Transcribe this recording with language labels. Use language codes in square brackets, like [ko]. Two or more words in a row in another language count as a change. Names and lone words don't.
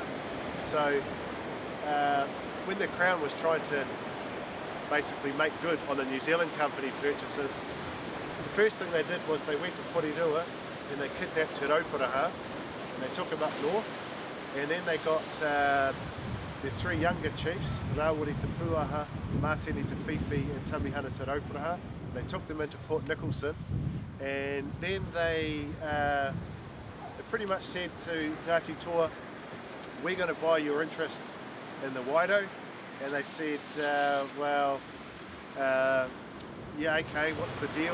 [en] So when the Crown was trying to basically make good on the New Zealand company purchases, the first thing they did was they went to Porirua and they kidnapped Te Rauparaha and they took him up north, and then they got their three younger chiefs, Rawiri Te Puaha, Mātini Te Whiwhi and Tamihana Te Rauparaha. They took them into Port Nicholson, and then they pretty much said to Ngāti Toa, we're going to buy your interest in the Wairau. And they said, yeah, okay, what's the deal?